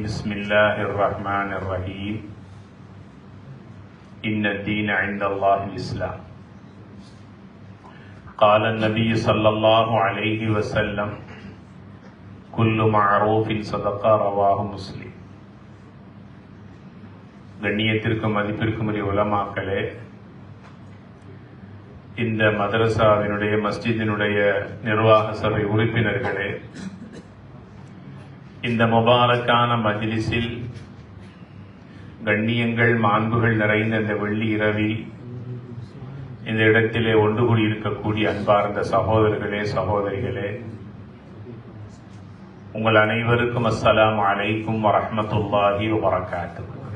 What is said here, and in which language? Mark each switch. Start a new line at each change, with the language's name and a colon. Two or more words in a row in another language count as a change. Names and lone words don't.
Arabic: بسم الله الرحمن الرحيم. إن الدين عند الله الإسلام. قال النبي صلى الله عليه وسلم: كل معروف صدقة. رواه مسلم.
Tamil: கண்ணியத்திற்கும் மதிப்பிற்கும் உரிய உலமாக்களே, இந்த மதரசாவினுடைய மஸ்ஜிதினுடைய நிர்வாக சபை உறுப்பினர்களே, இந்த முபாரக்கான மஜ்லிஸில் கண்ணியங்கள் மாண்புகள் நிறைந்த இந்த வெள்ளி இரவில் இந்த இடத்திலே ஒன்று கூடி இருக்கக்கூடிய அன்பார்ந்த சகோதரர்களே, சகோதரிகளே, உங்கள் அனைவருக்கும்
Arabic: السلام عليكم ورحمة الله وبركاته.